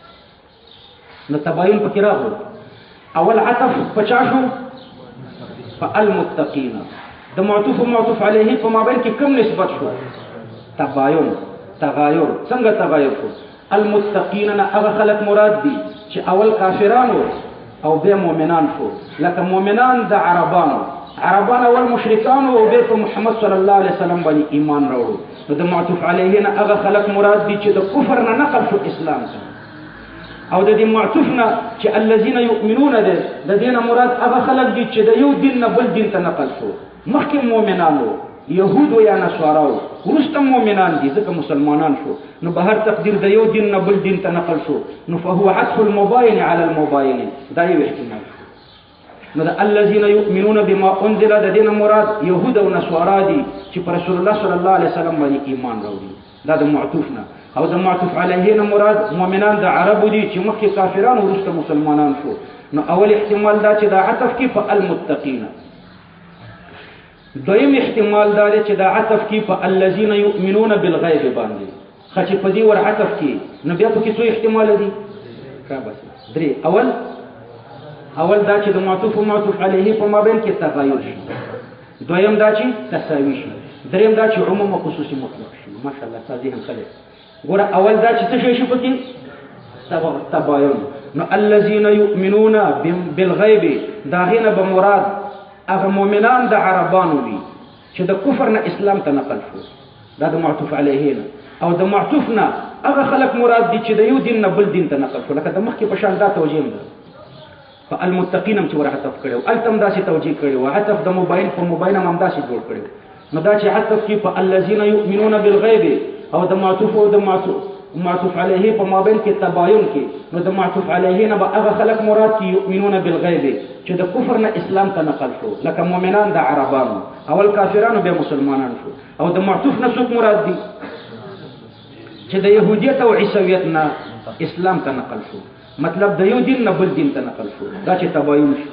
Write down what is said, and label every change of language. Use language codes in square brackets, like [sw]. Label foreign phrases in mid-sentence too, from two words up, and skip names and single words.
[ps] نو تباین پکې راغلو اول عطف پچا شو په المتقین د معطوف او معطوف علیه په مابین کې کوم نسبت شو تباین تغایر څنګه تغایر شو المتقین نه هغه خلق مراد دي چې اول کافرانو او بیا مؤمنان شو لکه مؤمنان د عربان اول مشرکان او بیا په محمد [ar] صلی الله علیه وسلم [ps] باندې ایمان راوړو نو د معطوف علیه نه هغه خلق مراد دي چې د کفر نه نقل شو اسلام ته او د دې معطوف نه چې [ar] الذين يؤمنون [ps] ده د دې نه مراد هغه خلق دي چې د یو دین نه بل دین ته نقل شو مخکې مؤمنانو يهود یا نصاراو ورسته مؤمنان دي ځکه مسلمانان شو نو به هر تقدیر د یو دین نه بل دین ته نقل شو نو [ar] فهو عطف المباين على المباين [ps] دا یو احتمال نو د [ar] الذين يؤمنون بما انزل [ps] د دین مراد يهود او نصارا دي چې پر رسول الله [ar] صلی الله علیه وسلم [ps] باندې ایمان راوړي دا د معطوف نه او د معطوف علیه نه مراد مؤمنان د عربو دي چې مخکې کافران او ورسته مسلمانان شو نو اول احتمال دا چې دا عطف کې په المتقین دویم احتمال دا چې دا عطف کې په [ar] الذين يؤمنون بالغیب [ps] باندې خچ په دې ور عطف کې نو بیا په کې څو احتمال دي کا بس درې اول اول دا چې د معطوف او معطوف علیه په مابین کې تغایر شي، دویم دا چې تساوي شي، دریم دا چې عموم او خصوصي مطلق شي. ماشاءالله تاسو هم خلک ګوره اول دا چې څه شي پکې تباین. نو [ar] الذين يؤمنون بالغیب [ps] دا غینه به مراد هغه مؤمنان د عربانو وي چې د کفر نه اسلام ته نقل شو، دا د معطوف علیه نه. او د معطوف نه هغه خلک مراد دي چې د یو دین نه بل دین ته نقل شو، لکه د مخکې په شان دا توجیه ده. فالمتقین هم چې ور عطف کړو التم داسې توجیه کړو، عطف د موبایل په موبایل هم داسې جوړ کړو. نو دا چې عطف کې په [ar] الذين يؤمنون بالغیب [ps] او د معطوف او د معطوف علیه په مابین کې تباین کې، نو د معطوف علیه نه به هغه خلک مراد چې [ar] یؤمنون بالغیب [ps] چې د کفر نه اسلام ته نقل شو، لکه مؤمنان د عربانو، اول کافرانو بیا مسلمانان شو. او د معطوف نه څوک مراد دي چې د يهودیت او عیسویت نه اسلام ته نقل شو، مطلب د یو دین نه بل دین ته نقل شو، دا چې تباین شي.